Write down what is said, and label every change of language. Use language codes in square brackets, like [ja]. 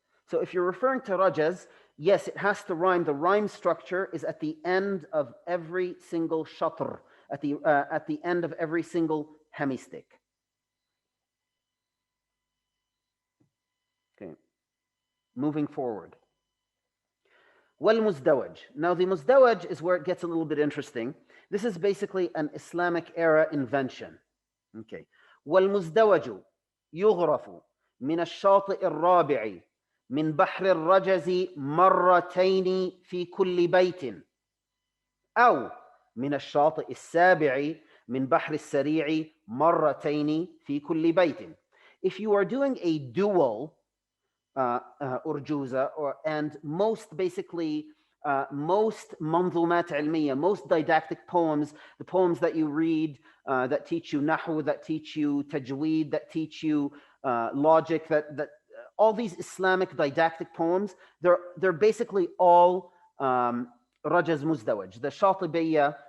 [en] So if you're referring to Rajaz, yes, it has to rhyme. The rhyme structure is at the end of every single shatr, at the end of every single hemistick. Okay, moving forward. Wal-muzdawaj. Now the muzdawaj is where it gets a little bit interesting. This is basically an Islamic era invention. Okay. [ar] Wal-muzdawaju yughrafu min ash-shati' ar-rabi'i من بحر الرجز مرتين في كل بيت أو من الشاطئ السابع من بحر السريع مرتين في كل بيت. [en] If you are doing a dual urjuza, and most basically most manzumat ilmiya, most didactic poems, the poems that you read that teach you nahu, that teach you tajweed, that teach you logic, that all these Islamic didactic poems, they're basically all Rajaz Muzdawaj. The Shatibiyya